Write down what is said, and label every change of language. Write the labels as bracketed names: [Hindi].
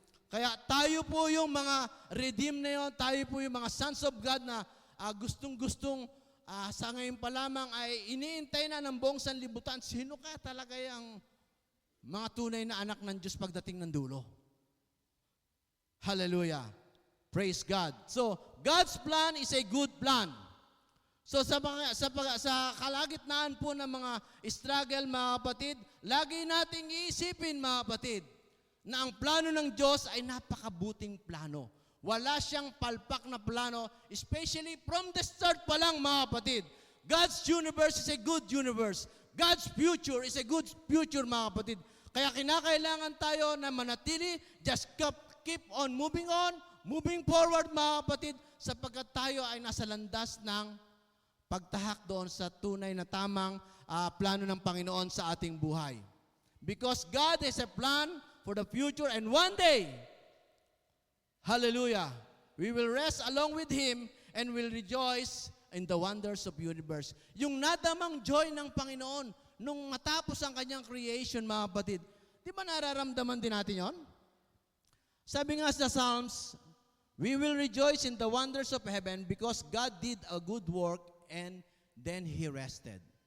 [Filipino] Kaya tayo po yung mga redeemed na yun, tayo po yung mga sons of God na gustong-gustong sa ngayon pa lamang ay iniintay na ng buong sanlibutan. Sino ka talaga yung mga tunay na anak ng Diyos pagdating ng dulo? [English] Hallelujah! Praise God! So, God's plan is a good plan. [Filipino] So sa kalagitnaan po ng mga struggle mga kapatid, lagi nating iisipin mga kapatid, na ang plano ng Diyos ay napakabuting plano. Wala siyang palpak na plano, especially from the start pa lang mga kapatid. [English] God's universe is a good universe. God's future is a good future, [Filipino] mga kapatid. Kaya kinakailangan tayo na manatili, [English] just keep on, moving forward, [Filipino] mga kapatid, sapagkat tayo ay nasa landas ng pagtahak doon sa tunay na tamang plano ng Panginoon sa ating buhay. [English] Because God has a plan for the future, and one day, hallelujah, we will rest along with Him and will rejoice in the wonders of universe. [Filipino] Yung nadamang joy ng Panginoon nung matapos ang kanyang creation, mga kapatid, di ba nararamdaman din natin yon? Sabi nga sa Psalms, [English] we will rejoice in the wonders of heaven because God did a good work and then He rested.